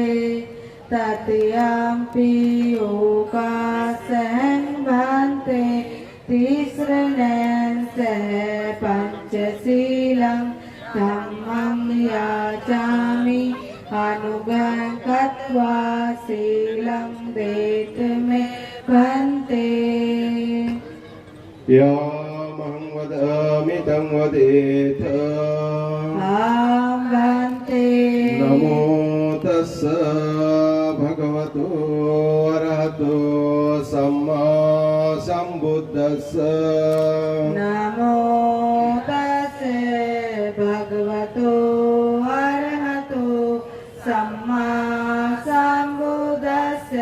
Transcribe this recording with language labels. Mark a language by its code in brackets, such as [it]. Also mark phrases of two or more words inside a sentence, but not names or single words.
[pi] तृतीयंपि ओकाशं भन्ते तीसरनेन सह पंचशीलं धम्मं याचामि अनुगं कत्वा शीलं देत मे भन्ते। यामहं वदामि तं वदेत। भन्ते नमो तस्स भगवतो अरहतो सम्मा सम्बुद्धस्स। नमो तस्से भगवतो अरहतो सम्मा सम्बुद्धस्से।